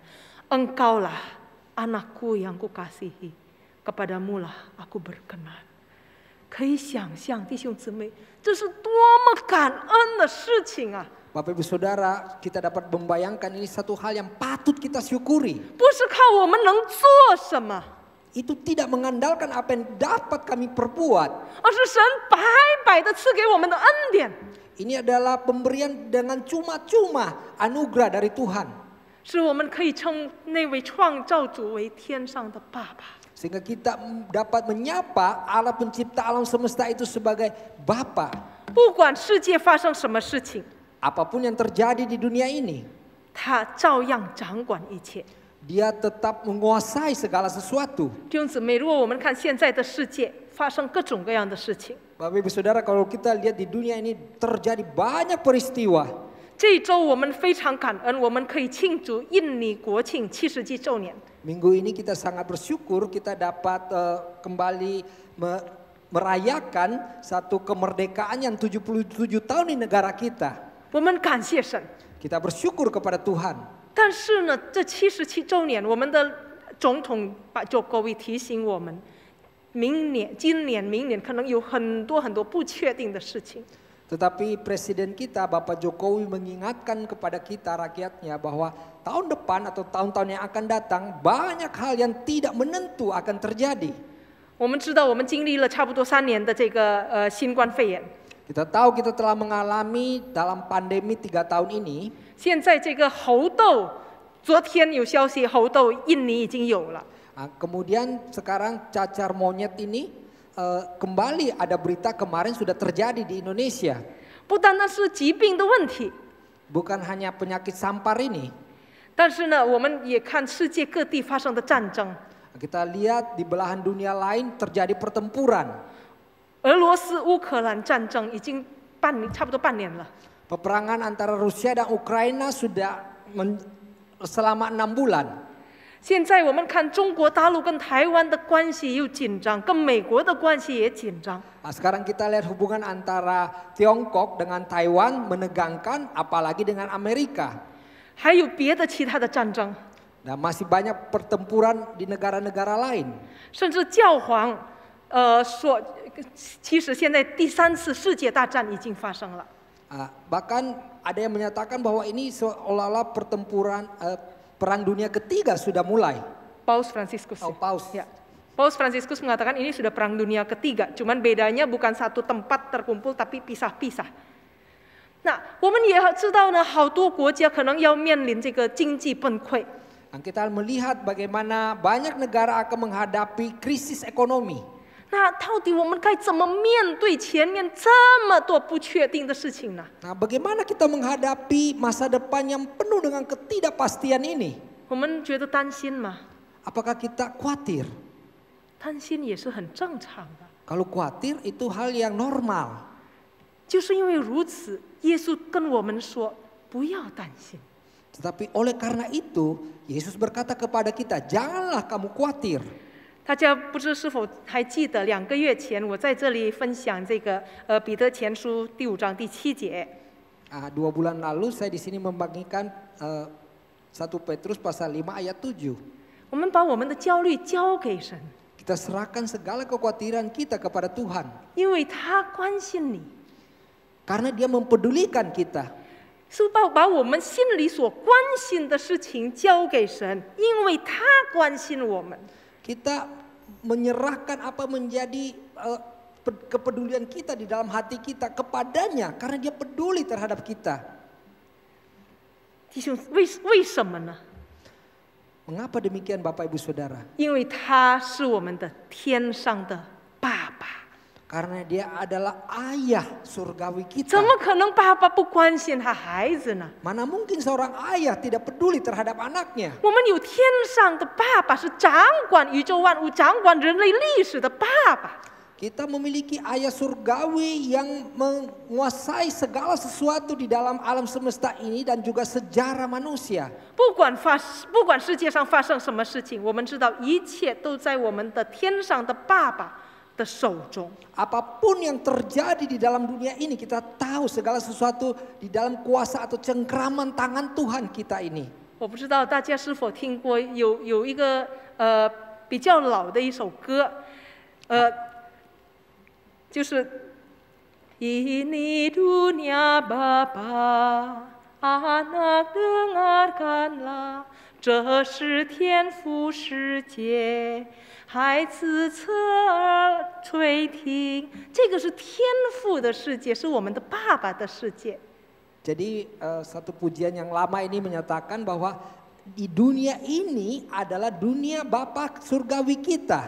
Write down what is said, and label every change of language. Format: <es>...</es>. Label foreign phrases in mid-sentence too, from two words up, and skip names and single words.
<id>Engkaulah anakku yang kukasihi, kepadamulah aku berkenan.</id> <zh>可以想象，弟兄姊妹，这是多么感恩的事情啊！</zh> <id>Bapak Ibu Saudara, kita dapat membayangkan ini satu hal yang patut kita syukuri.</id> <zh>不是靠我们能做什么，</zh> <id>Itu tidak mengandalkan apa yang dapat kami perbuat.</id> <zh>而是神白白的赐给我们的恩典，</zh> <id>Ini adalah pemberian dengan cuma-cuma anugerah dari Tuhan.</id> <zh>使我们可以称那位创造主为天上的爸爸。</zh> <id>Sehingga kita dapat menyapa Allah pencipta alam semesta itu sebagai Bapa.</id> <zh>不管世界发生什么事情，</zh> <id>Apapun yang terjadi di dunia ini,</id> <zh>他照样掌管一切。</zh> <id>Dia tetap menguasai segala sesuatu.</id> <zh>弟兄姊妹，如果我们看现在的世界发生各种各样的事情，</zh> <id>Bapak Ibu Saudara, kalau kita lihat di dunia ini terjadi banyak peristiwa.</id> <zh>这一周我们非常感恩，我们可以庆祝印尼国庆70纪周年。</zh> <id>Minggu ini kita sangat bersyukur kita dapat kembali merayakan satu kemerdekaan yang 77 tahun di negara kita.</id> <zh>我们感谢神，</zh> <id>Kita bersyukur kepada Tuhan.</id> <zh>但是呢，这77周年，我们的总统把Jokowi提醒我们，今年、明年可能有很多不确定的事情。</zh> <id>Tetapi Presiden kita Bapak Jokowi mengingatkan kepada kita rakyatnya bahwa tahun depan atau tahun-tahun yang akan datang banyak hal yang tidak menentu akan terjadi.</id> <zh>我们知道，我们经历了差不多3年的这个新冠肺炎。</zh> <id>Kita tahu kita telah mengalami dalam pandemi 3 tahun ini.</id> <zh>现在这个猴痘，昨天有消息，猴痘印尼已经有了。</zh> <id>Kemudian sekarang cacar monyet ini kembali ada berita kemarin sudah terjadi di Indonesia.</id> <zh>不单单是疾病的问题，</zh> <id>Bukan hanya penyakit sampar ini.</id> <zh>但是呢，我们也看世界各地发生的战争。</zh> <id>Kita lihat di belahan dunia lain terjadi pertempuran.</id> <zh>俄罗斯乌克兰战争已经差不多半年了。</zh> <id>Peperangan antara Rusia dan Ukraina sudah selama 6 bulan.</id> <zh>现在我们看中国大陆跟台湾的关系又紧张，跟美国的关系也紧张。</zh> <id>Sekarang kita lihat hubungan antara Tiongkok dengan Taiwan menegangkan, apalagi dengan Amerika.</id> <zh>还有别的其他的战争，</zh> <id>Dan masih banyak pertempuran di negara-negara lain.</id> <zh>甚至教皇其实现在第3次世界大战已经发生了。</zh> <id>Bahkan ada yang menyatakan bahwa ini seolah-olah perang dunia ketiga sudah mulai. Paus Franciscus. Paus. Ya. Paus Franciscus mengatakan ini sudah perang dunia ketiga, cuman bedanya bukan satu tempat terkumpul tapi pisah-pisah.</id> <zh>那我们也知道呢，好多国家可能要面临这个经济崩溃。</zh> <id>Kita melihat bagaimana banyak negara akan menghadapi krisis ekonomi.</id> <zh>那到底我们该怎么面对前面这么多不确定的事情呢？</zh> <id>Bagaimana kita menghadapi masa depan yang penuh dengan ketidakpastian ini?</id> <zh>我们觉得担心吗？</zh> <id>Apakah kita khawatir?</id> <zh>担心也是很正常的。</zh> <id>Kalau khawatir itu hal yang normal.</id> <zh>就是因为如此，耶稣跟我们说不要担心。</zh> <id>Tetapi oleh karena itu, Yesus berkata kepada kita, janganlah kamu khawatir.</id> <zh>大家不知是否还记得2个月前我在这里分享这个彼得前书第5章第7节。</zh> <id>2 bulan lalu saya di sini membagikan 1 Petrus pasal 5 ayat 7.</id> <zh>我们把我们的焦虑交给神，</zh> <id>Kita serahkan segala kekhawatiran kita kepada Tuhan.</id> <zh>因为他关心你，</zh> <id>Karena dia mempedulikan kita.</id> <zh>是把我们心里所关心的事情交给神，因为他关心我们。</zh> <id>Kita menyerahkan apa menjadi kepedulian kita di dalam hati kita kepadanya. Karena dia peduli terhadap kita.</id> <zh>弟兄，为什么呢？</zh> <id>Mengapa demikian Bapak Ibu Saudara?</id> <zh>因为他是我们的天上的爸爸。</zh> <id>Karena dia adalah ayah surgawi</id> <zh>怎</zh> <id>kita.</id> <zh>么可能爸爸不关心他孩子呢？</zh> <id>Mana mungkin seorang ayah tidak peduli terhadap anaknya?</id> <zh>我们有天上的爸爸，是掌管宇宙万物、掌管人类历史的爸爸。</zh> <id>Kita memiliki ayah surgawi yang menguasai segala sesuatu di dalam alam semesta ini dan juga sejarah manusia.</id> <zh>不管世界上发生什么事情，我们知道一切都在我们的天上的爸爸的手中。</zh> <id>Apapun yang terjadi di dalam dunia ini, kita tahu segala sesuatu di dalam kuasa atau cengkraman tangan Tuhan kita ini.</id> <zh>我不知道大家是否听过有一个比较老的一首歌，就是</zh> <id>Ini dunia Bapa, anak dengarkanlah，</id> <zh>这是天父世界，孩子侧耳垂听。这个是天父的世界，是我们的爸爸的世界。</zh> <id>Jadi satu pujian yang lama ini menyatakan bahwa di dunia ini adalah dunia Bapa surgawi kita.</id>